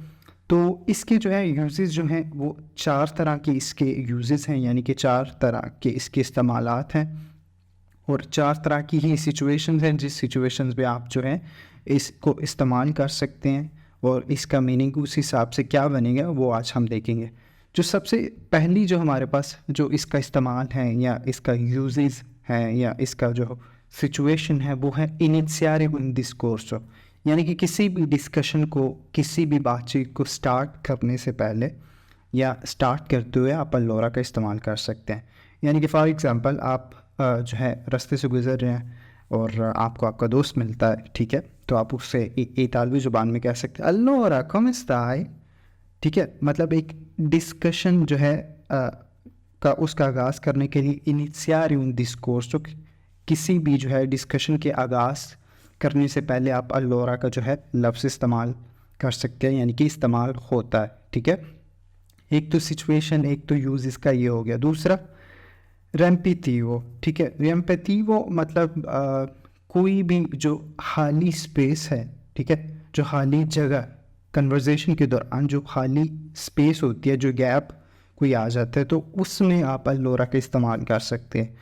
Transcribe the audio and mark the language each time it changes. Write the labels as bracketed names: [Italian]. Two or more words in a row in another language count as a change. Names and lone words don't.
[Urdu] تو اس کے جو ہے یوزز جو ہیں وہ 4 طرح کے اس کے یوزز ہیں، یعنی کہ 4 طرح کے اس کے استعمالات ہیں، اور 4 طرح کی ہی سچویشنز ہیں جس سچویشنز پہ آپ جو ہے اس کو استعمال کر سکتے ہیں، اور اس کا میننگ اس حساب سے کیا بنے گا وہ آج ہم دیکھیں گے۔ جو سب سے پہلی جو ہمارے پاس جو اس کا استعمال ہے یا اس کا یوزز ہے یا اس کا جو سچویشن ہے وہ ہے [Italian] iniziare un discorso, [Urdu] یعنی کہ کسی بھی ڈسکشن کو، کسی بھی بات چیت کو سٹارٹ کرنے سے پہلے یا سٹارٹ کرتے ہوئے آپ اللورا کا استعمال کر سکتے ہیں۔ یعنی کہ [English] for example [Urdu] آپ جو ہے راستے سے گزر رہے ہیں اور آپ کو آپ کا دوست ملتا ہے، ٹھیک ہے، تو آپ اس سے اطالوی زبان میں کہہ سکتے ہیں [Italian] allora come stai، [Urdu] ٹھیک ہے۔ مطلب ایک ڈسکشن جو ہے اس کا آغاز کرنے کے لیے [Italian] iniziare un discorso, [Urdu] کسی بھی جو ہے ڈسکشن کے آغاز کرنے سے پہلے آپ allora کا جو ہے لفظ استعمال کر سکتے ہیں، یعنی کہ استعمال ہوتا ہے، ٹھیک ہے۔ ایک تو سچویشن، ایک تو یوز اس کا یہ ہو گیا۔ دوسرا ریمپیتیو، ٹھیک ہے۔ ریمپیتیو مطلب کوئی بھی جو خالی اسپیس ہے، ٹھیک ہے، جو خالی جگہ کنورزیشن کے دوران جو خالی اسپیس ہوتی ہے، جو گیپ کوئی آ جاتا ہے، تو اس میں آپ اللورا کا استعمال کر سکتے ہیں۔